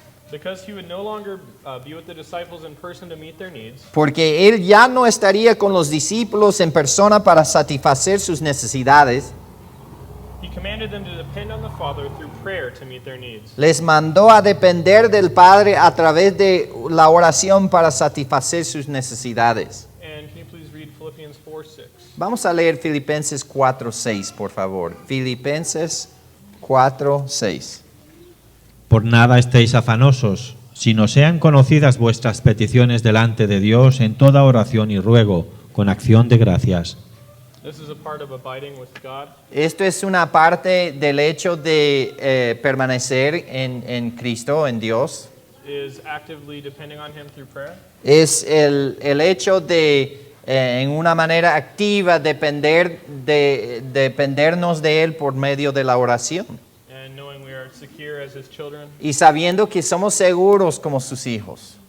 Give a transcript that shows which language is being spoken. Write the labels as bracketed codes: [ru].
[en] Because he would no longer be with the disciples in person to meet their needs, [es] Porque Él ya no estaría con los discípulos en persona para satisfacer sus necesidades. [en] he commanded them to depend on the Father through prayer to meet their needs. [es] Les mandó a depender del Padre a través de la oración para satisfacer sus necesidades. [en] And can you please read Philippians 4:6? [es] Vamos a leer Filipenses 4:6, por favor. Filipenses 4:6. Por nada estéis afanosos, sino sean conocidas vuestras peticiones delante de Dios en toda oración y ruego, con acción de gracias. [en] This is a part of abiding with God. [es] Esto es una parte del hecho de permanecer en Cristo, en Dios. [en] Is actively depending on him through prayer. [es] Es el hecho de, en una manera activa, dependernos de Él por medio de la oración. [en] And knowing we are secure as his children [es] Y sabiendo que somos seguros como sus hijos